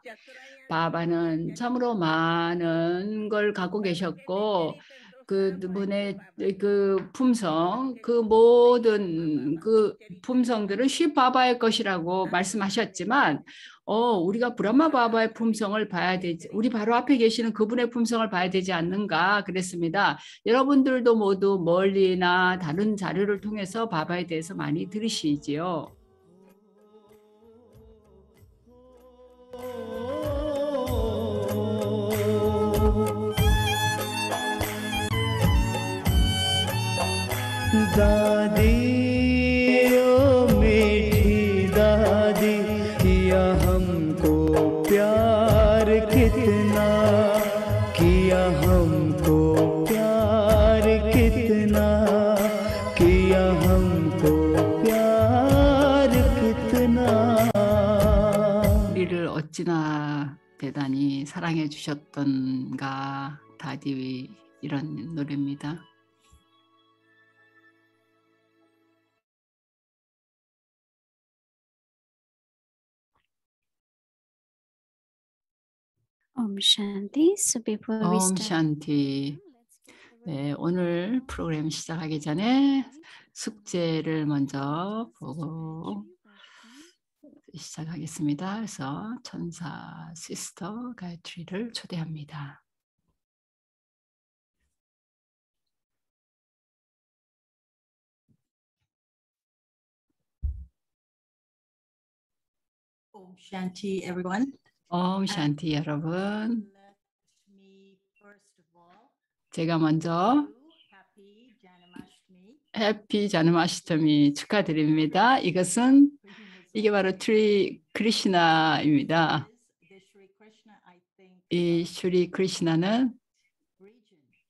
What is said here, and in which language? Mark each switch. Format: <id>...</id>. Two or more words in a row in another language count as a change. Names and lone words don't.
<ko>바바는 참으로 많은 걸 갖고 계셨고 그분의 그 품성, 그 모든 그 품성들은 쉬 바바의 것이라고 말씀하셨지만 우리가 브라마 바바의 품성을 봐야 되지, 우리 바로 앞에 계시는 그분의 품성을 봐야 되지 않는가 그랬습니다. 여러분들도 모두 멀리나 다른 자료를 통해서 바바에 대해서 많이 들으시지요.</ko> <hi>दादी ओ मीठी दादी किया हमको प्यार कितना किया हमको प्यार कितना किया हमको प्यार कितना</hi> <ko>우리를 어찌나 대단히 사랑해 주셨던가 다디 이런 노래입니다.</ko> <sa>ॐ शान्ति.</sa> <en>So before we</en> <ko>옴</ko> <en>start,</en> <ko>샨티. 네, 오늘 프로그램 시작하기 전에 숙제를 먼저 보고 시작하겠습니다. 그래서 천사 시스터 가이트리를 초대합니다.</ko> <sa>ॐ शान्ति,</sa> <en>everyone.</en> <sa>ॐ शान्ति</sa> <ko>여러분.</ko> <en>Let me first of all</en> <ko>제가 먼저</ko> <en>happy Janmashtami.</en> <ko>해피 자누마시토미 축하드립니다. 이게 바로 트리 크리시나입니다.</ko> <en>The Shri Krishna, I think,</en> <ko>이 슈리 크리시나는</ko>